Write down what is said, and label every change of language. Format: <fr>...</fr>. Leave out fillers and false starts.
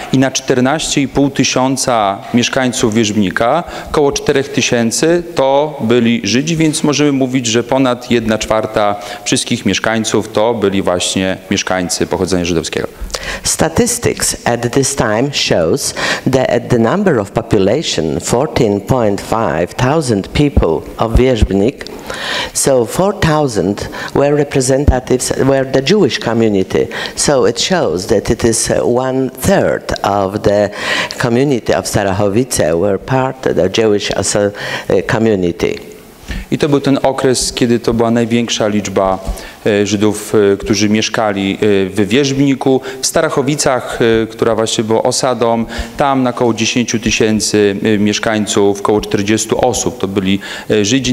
<pl>I na 14,5 tysiąca mieszkańców Wierzbnika około 4 tysięcy to byli Żydzi, więc możemy mówić, że ponad 1/4 wszystkich mieszkańców to byli właśnie mieszkańcy pochodzenia żydowskiego.</pl> <en>Statistics at this time shows that the number of population, 14.5 thousand people of Wierzbnik, so 4,000 were representatives, were the Jewish community. So it shows that it is 1/3 of the community of Starachowice were part of the Jewish community.</en> <pl>I to był ten okres, kiedy to była największa liczba Żydów, którzy mieszkali w Wierzbniku. W Starachowicach, która właśnie była osadą, tam na około 10 000 mieszkańców, około 40 osób to byli Żydzi.</pl>